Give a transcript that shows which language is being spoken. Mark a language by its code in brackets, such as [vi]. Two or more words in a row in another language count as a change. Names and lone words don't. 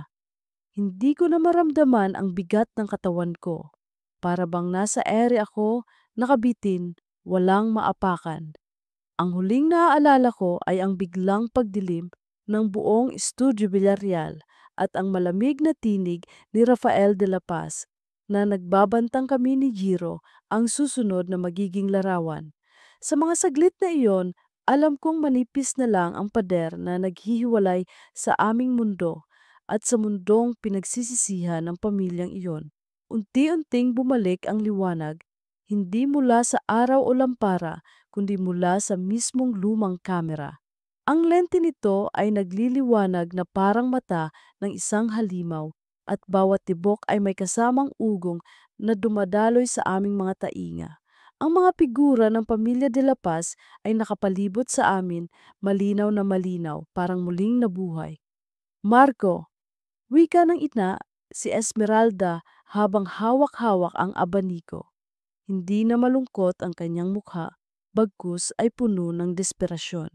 [tl] Hindi ko na maramdaman ang bigat ng katawan ko. Para bang nasa ere ako, nakabitin, walang maapakan. Ang huling naaalala ko ay ang biglang pagdilim ng buong Studio Villarreal at ang malamig na tinig ni Rafael de la Paz na nagbabantang kami ni Jiro ang susunod na magiging larawan. Sa mga saglit na iyon, alam kong manipis na lang ang pader na naghihiwalay sa aming mundo at sa mundong pinagsisisihan ng pamilyang iyon. Unti-unting bumalik ang liwanag, hindi mula sa araw o lampara, kundi mula sa mismong lumang kamera. Ang lente nito ay nagliliwanag na parang mata ng isang halimaw at bawat tibok ay may kasamang ugong na dumadaloy sa aming mga tainga. Ang mga figura ng pamilya de la Paz ay nakapalibot sa amin, malinaw na malinaw, parang muling nabuhay. Marco, wika ng ina, si Esmeralda habang hawak-hawak ang abaniko. Hindi na malungkot ang kanyang mukha, bagkus ay puno ng desperasyon.